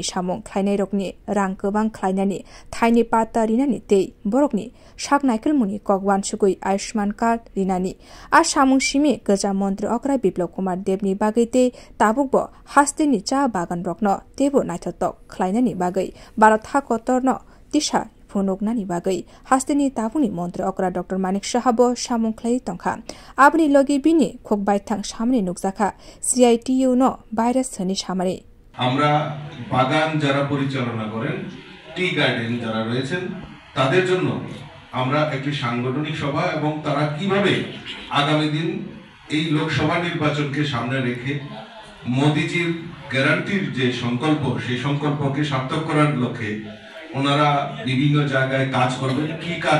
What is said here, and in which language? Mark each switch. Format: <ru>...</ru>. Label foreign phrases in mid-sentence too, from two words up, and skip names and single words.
<trp>सामुं खलाइनाय रकनि रां गोबां खलाइनानि थाइनि पाता रिनानि ते बरकनि साक नायकेल मुनि कगवान सुकुइ आयुष्मान कार्ड रिनानि आ सामुं सिमि गजा मन्त्री अकरा बिप्लव कुमार देवनि बागै ते ताबुकबो हास्तिनि चा बागान रकन तेबो नायथतक खलाइनानि बागै भारत हाकतरन दिशा फुनुगनानि बागै हास्तिनि ताबुनि मन्त्री अकरा डॉक्टर मानिक साहाबो सामुं खलाइ तंखा आबनि लगे बिनि खोक बाइथां सामने नुकजाखा सीआईटीयू न भाइरास हनि सामने</trp> <bn>আমরা বাগান যারা পরিচালনা করেন</bn> <en>tea garden</en> <bn>যারা রয়েছেন তাদের জন্য আমরা একটি সাংগঠনিক সভা এবং তারা কিভাবে আগামী দিন এই লোকসভা নির্বাচনকে সামনে রেখে মোদিজির গ্যারান্টির যে সংকল্প সেই সংকল্পকে সার্থক করার লক্ষ্যে ওনারা বিভিন্ন জায়গায় কাজ করবেন কি কাজ</bn>